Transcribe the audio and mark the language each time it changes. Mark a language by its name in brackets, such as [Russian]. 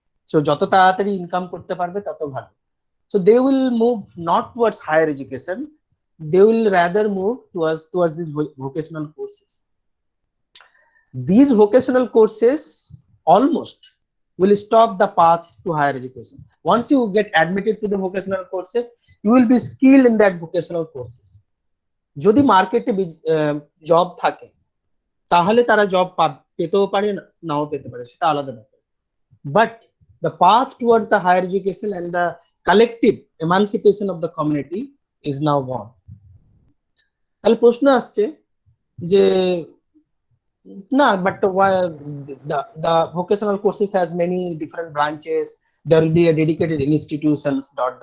[English] So [Bangla] joto taratari income korte parbe tato bhalo. [English] So they will move not towards higher education, they will rather move towards these vocational courses. These vocational courses almost will stop the path to higher education. Once you get admitted to the vocational courses, you will be skilled in that vocational courses. [Bangla] যদি মার্কেটে job থাকে তাহলে তারা job পেতেও পারে নাও পেতে পারে, সেটা আলাদা ব্যাপার। [English] But the path towards the higher education and the collective emancipation of the community is now gone. [Bangla] তাহলে প্রশ্ন আসছে যে না, [English] but why the vocational courses has many different branches, there will be a dedicated institutions ...